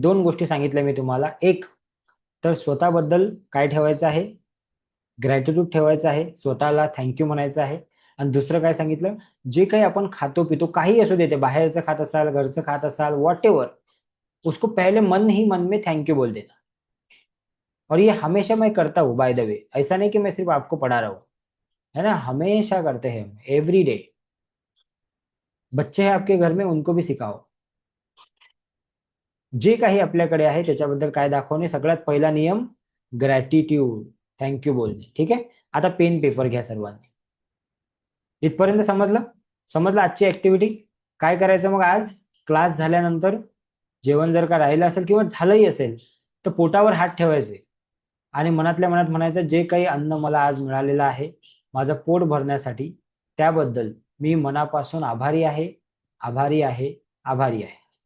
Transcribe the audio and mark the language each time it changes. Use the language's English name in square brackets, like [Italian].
[Marathi] दोन गोष्टी सांगितल्या मी तुम्हाला. एक तर स्वतःबद्दल काय ठेवायचं आहे, ग्रॅटिट्यूड ठेवायचं आहे, स्वतःला थँक्यू म्हणायचं आहे. आणि दुसरं काय सांगितलं, जे काही आपण खातो पितो, काही असू दे, ते बाहेरचं खात असाल, घरचं खात असाल, वॉट एव्हर, [Hindi] उसको पहले मन ही मन में थैंक यू बोल देना. और ये हमेशा मैं करता हूँ [English] by the way, [Hindi] ऐसा नहीं कि मैं सिर्फ आपको पढ़ा रहा हूँ, है ना, हमेशा करते हैं हम, [English] Every day. [Hindi] बच्चे हैं आपके घर में, उनको भी सिखाओ. [Marathi] जे काही आपल्याकडे आहे त्याच्याबद्दल काय दाखवणे, सगळ्यात पहिला नियम ग्रॅटिट्यूड, थँक्यू बोलणे. ठीक आहे. आता पेन पेपर घ्या सर्वांनी. इथपर्यंत समजलं? समजलं आजची ऍक्टिव्हिटी? काय करायचं मग आज क्लास झाल्यानंतर, जेवण जर का राहिलं असेल किंवा झालंही असेल तर पोटावर हात ठेवायचे आणि मनातल्या मनात म्हणायचं, जे काही अन्न मला आज मिळालेलं आहे माझं पोट भरण्यासाठी, त्याबद्दल मी मनापासून आभारी आहे, आभारी आहे, आभारी आहे.